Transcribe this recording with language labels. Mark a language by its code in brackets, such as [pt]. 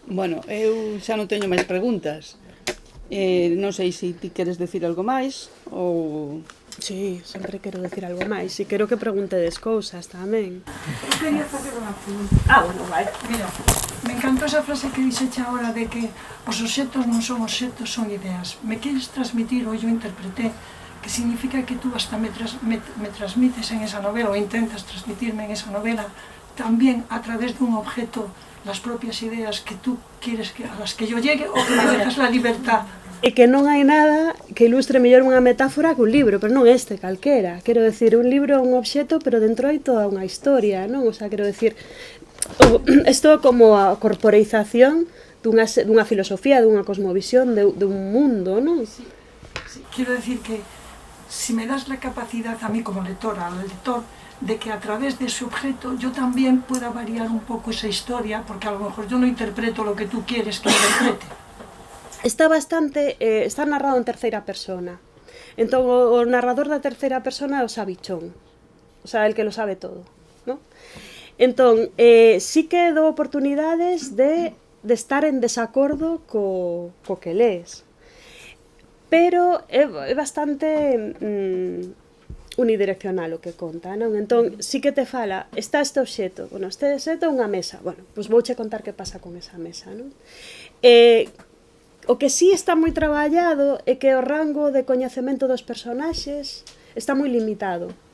[gl] Bueno, eu xa non teño máis preguntas. Non sei se ti queres decir algo máis ou... Sí, sempre quero decir algo máis. E quero que preguntedes cousas tamén. Eu quería facer unha pregunta. Bueno, vai. Mira, me encantou esa frase que dixeche agora de que os obxectos non son obxectos, son ideas. Me queres transmitir, ou eu interpreté, [es] que significa que tú hasta me transmites en esa novela, ou intentas transmitirme en esa novela, también a través dun objeto las propias ideas que tú quieres a las que yo llegue, o que me dejas la libertad. [gl] E que non hai nada que ilustre mellor unha metáfora que un libro, pero non este, calquera. Quero decir, un libro é un obxecto, pero dentro hai toda unha historia, non? O sea, quero decir, isto é como a corporeización dunha filosofía, dunha cosmovisión, dun mundo, non? Sí. [es] Quiero decir que si me das la capacidad a mí como lectora, al lector, de que a través de ese objeto yo también pueda variar un poco esa historia, porque a lo mejor yo no interpreto lo que tú quieres que interprete. [gl] Está narrado en terceira persona. Entón, o narrador da terceira persona é o sabichón. [es] O sea, el que lo sabe todo, ¿no? [gl] Entón, sí que dou oportunidades de estar en desacordo co que lees. Pero é bastante unidireccional o que conta, non? Entón, sí que te fala, está este obxeto. Bueno, este obxeto é unha mesa. Bueno, pois vouche contar que pasa con esa mesa, non? O que sí está moi traballado é que o rango de coñecemento dos personaxes está moi limitado.